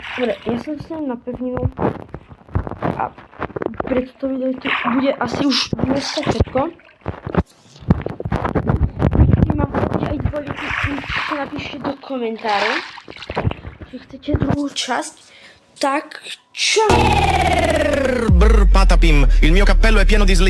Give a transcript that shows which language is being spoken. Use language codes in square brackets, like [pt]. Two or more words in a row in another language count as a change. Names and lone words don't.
[sk] Dobre, ja som s ním na pevninu. A pre toto video to bude asi už dneska všetko. Keď mám aj dvojky, si napíšte do komentáru, že chcete druhú časť. Tak, ciao! [it] Brr, patapim, il mio cappello è pieno di slim.